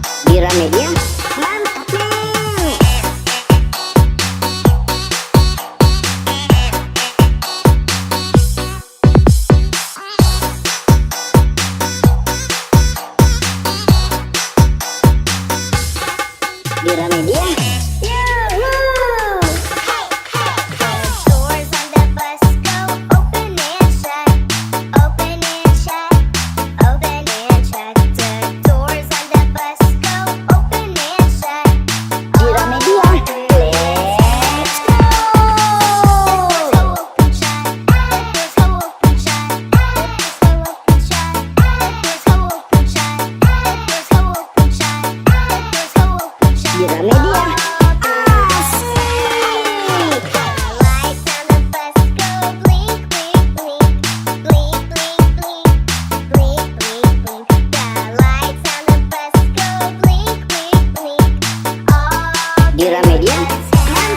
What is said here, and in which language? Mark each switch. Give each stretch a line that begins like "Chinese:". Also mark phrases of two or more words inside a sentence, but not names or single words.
Indonesian: Di Ramedia mantap nih. Di Ramedia
English: Doors on the bus go open and shut, open and shut, open and shut. The doors on the bus go open and shut. Di Ramedia let's go. Open shut, doors go open shut, doors go open shut, doors go open shut, doors go open shut, doors go open shut.
Indonesian: Di Ramedia Asik.
English: The lights on the bus go blink, blink, blink, blink, blink, blink, blink, blink, blink. The lights on the bus go blink, blink, blink. All
Indonesian: Di Ramedia mantap nih.